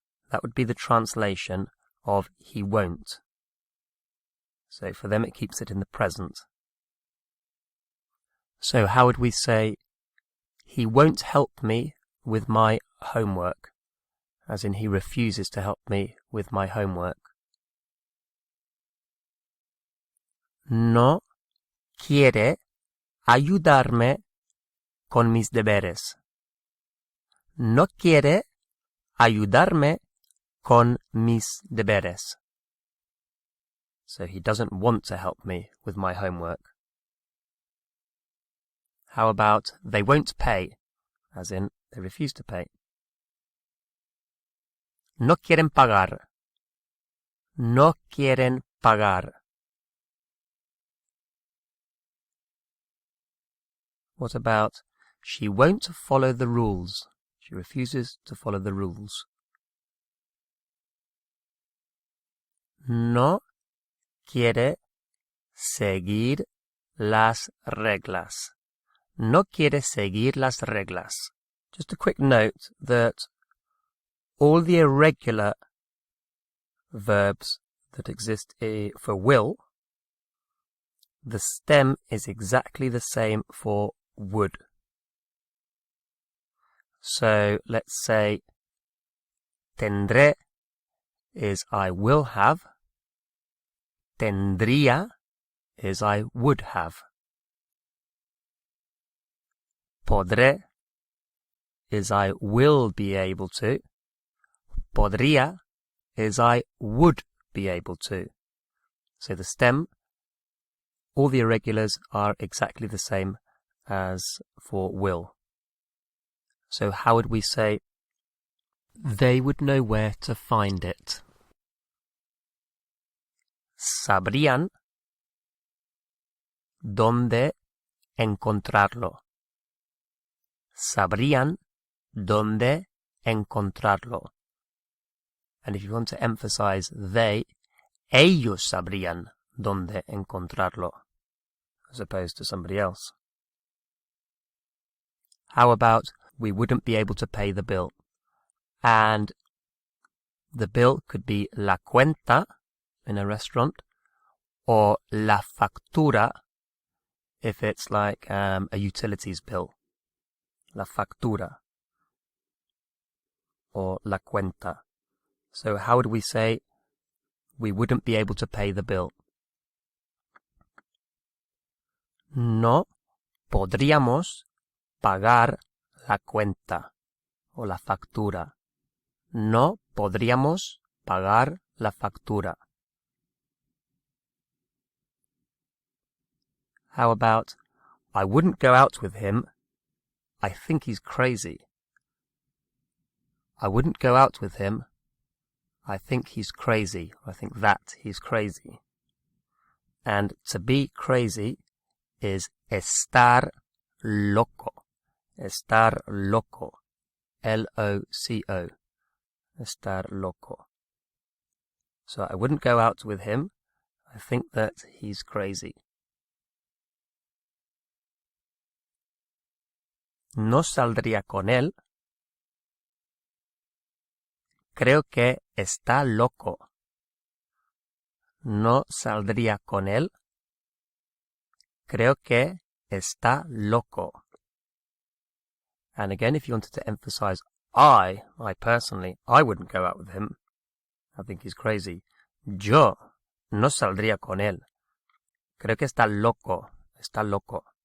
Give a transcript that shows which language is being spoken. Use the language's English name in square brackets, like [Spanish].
[English] That would be the translation of he won't. So for them it keeps it in the present. So how would we say, he won't help me with my homework? As in, he refuses to help me with my homework. [Spanish] No quiere ayudarme con mis deberes. No quiere ayudarme con mis deberes. [English] So he doesn't want to help me with my homework. How about they won't pay? As in, they refuse to pay. [Spanish] No quieren pagar. No quieren pagar. [English] What about, she won't follow the rules? She refuses to follow the rules. [Spanish] No quiere seguir las reglas. No quiere seguir las reglas. [English] Just a quick note that all the irregular verbs that exist for will, the stem is exactly the same for would. So let's say tendré is I will have, tendría is I would have, podré is I will be able to, podría is I would be able to. So the stem, all the irregulars are exactly the same as for will. So how would we say, they would know where to find it? [Spanish] Sabrían dónde encontrarlo. Sabrían dónde encontrarlo. [English] And if you want to emphasize they, [Spanish] ellos sabrían dónde encontrarlo, [English] as opposed to somebody else. How about, we wouldn't be able to pay the bill? And the bill could be la cuenta in a restaurant, or la factura if it's like a utilities bill. [Spanish] La factura or la cuenta. [English] So how would we say we wouldn't be able to pay the bill? [Spanish] No podríamos pagar la cuenta o la factura. No podríamos pagar la factura. [English] How about, I wouldn't go out with him. I think he's crazy. I wouldn't go out with him. I think he's crazy. I think that he's crazy. And to be crazy is estar loco. [Spanish] Estar loco. L-O-C-O. Estar loco. [English] So I wouldn't go out with him. I think that he's crazy. [Spanish] No saldría con él. Creo que está loco. No saldría con él. Creo que está loco. [English] And again, if you wanted to emphasize I personally, I wouldn't go out with him. I think he's crazy. [Spanish] Yo no saldría con él. Creo que está loco. Está loco.